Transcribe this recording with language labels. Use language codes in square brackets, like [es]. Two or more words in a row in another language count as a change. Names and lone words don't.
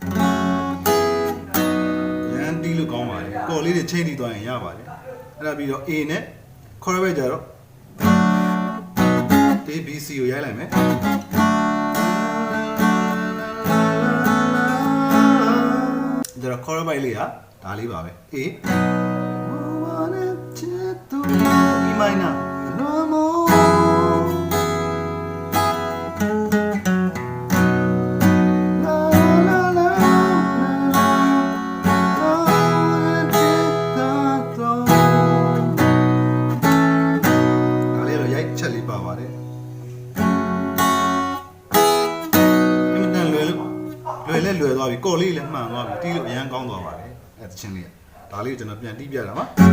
[my] ရန်တီးလို့ကောင်းပါတယ်ကော်လေးတွေချိန်တီးသွားရင်ရပါတယ်အဲ့ဒါပြီးတော့ A နဲ့ correct ပဲကြတော့ A B C ကိုရိုက်လိုက်မယ်ဒါတော့ chord ပိုင်းလေးဟာဒါလေးပါပဲ A [en] E minor no more la la la [my] ဒါလေးတော့ရိုက်ချက်လေးပါပါတယ် အမှန်တန်လွယ်သွားပြီကော်လေးလည်းမှန်သွားပြီတီးလို့အရန်ကောင်းသွားပါတယ်အဲ့တချင်းလေးဒါလေးကိုကျွန်တော်ပြန်တီးပြတာပါ